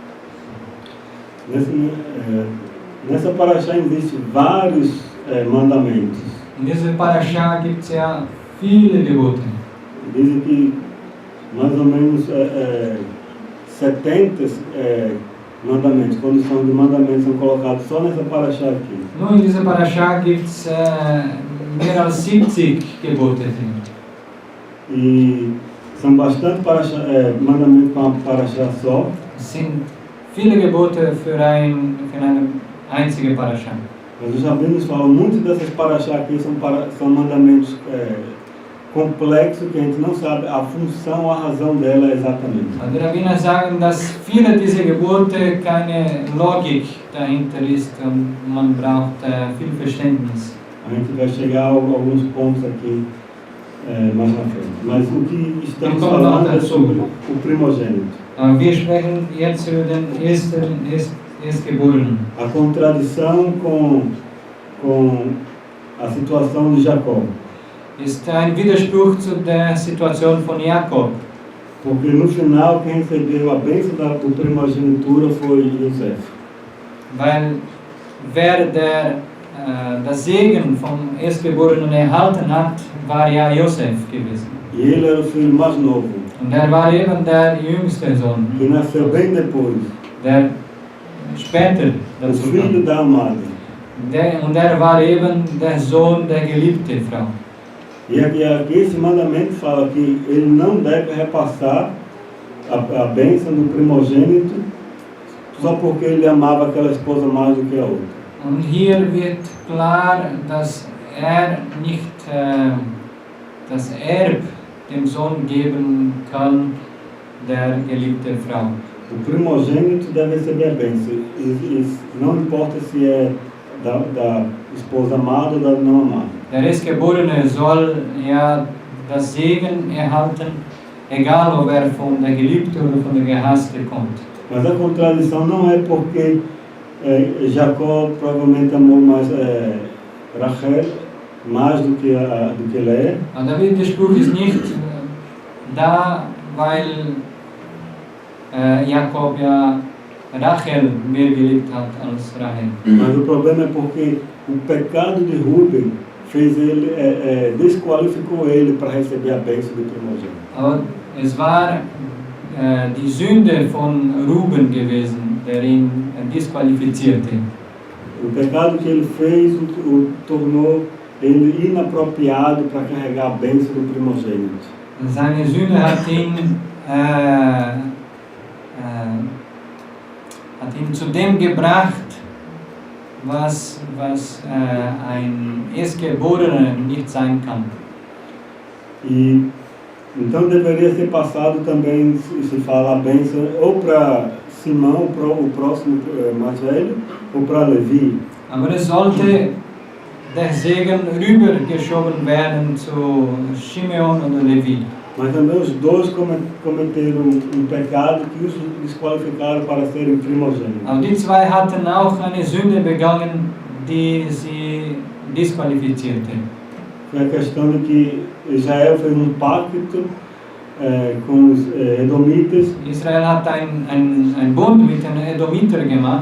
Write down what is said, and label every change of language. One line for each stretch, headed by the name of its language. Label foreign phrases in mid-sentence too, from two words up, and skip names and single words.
Portuguese: Nessa Parasha existem vários mandamentos.
German: In dieser Parasha gibt es ja viele Gebote.
Portuguese: Dizem que mais ou menos 70 mandamentos, condições de mandamentos são colocados só nessa Parasha aqui.
German: Nur in dieser Parasha gibt es mehr als 70 Gebote.
Portuguese: E são bastante mandamentos para uma Parasha só.
German: Es sind viele Gebote für eine einzige Parasha.
Portuguese: Mas os rabinos falam muito dessas Parasha aqui são mandamentos complexos que a gente não sabe a função, a razão dela exatamente.
German: Die Rabbiner sagen, dass viele dieser Gebote keine Logik dahinter ist und man braucht viel Verständnis.
Portuguese: A gente vai chegar a alguns pontos aqui mais na frente. Mas o que estamos Então, falando é
German: dazu.
Portuguese: sobre o primogênito.
German: Wir sprechen jetzt über den Erstgeborenen.
Portuguese: A contradição com a situação de Jacó.
German: Ist ein Widerspruch zu der Situation von Jakob.
Portuguese: Porque no final quem recebeu a bênção da primogenitura foi José.
German: Weil wer das Segen vom Erstgeborenen erhalten hat, war ja Josef gewesen.
Portuguese: E ele era o filho mais novo,
German: Und war eben der jüngste Sohn,
Portuguese: que nasceu bem depois.
German: der später
Portuguese: O
German: dazu
Portuguese: filho
German: kam.
Portuguese: da amada.
German: Und war eben der Sohn der geliebten Frau.
Portuguese: E aqui esse mandamento fala que ele não deve repassar a bênção do primogênito só porque ele amava aquela esposa mais do que a outra.
German: Und hier wird klar, dass nicht das Erb dem Sohn geben kann, der geliebten Frau.
Portuguese: O primogênito deve receber a bênção. E não importa se é da esposa amada ou da não amada.
German: Der Erstgeborene soll ja das Segen erhalten, egal ob von der Geliebten oder von der Gehasste kommt.
Portuguese: Mas a contradição não é porque Jacó provavelmente amou mais Rachel mais do que Leia.
German: Und der Widerspruch ist nicht da, weil Jakob ja Rachel mehr geliebt hat als Rahel.
Portuguese: Mas o problema é porque o pecado de Rubem fez ele, desqualificou ele para receber a bênção do primogênito.
German: Aber es war die Sünde von Ruben gewesen, der ihn disqualifizierte.
Portuguese: O pecado que ele fez o tornou ele inapropriado para carregar a bênção do primogênito.
German: Seine Sünde hat ihn zu dem gebracht, was ein Erstgeborener nicht sein kann.
Portuguese: E então deveria ser passado também, se fala a bênção, ou para Simão, o próximo mais velho, ou para Levi.
German: Aber es sollte der Segen rübergeschoben werden zu Shimeon oder Levi.
Portuguese: Mas também os dois cometeram um pecado que os desqualificaram para serem primogênitos.
German: Aber die zwei hatten auch eine Sünde begangen, die sie disqualifizierte.
Portuguese: Foi a questão de que Israel fez um pacto com os Edomitas.
German: Israel hat ein Bund mit den Edomiter gemacht.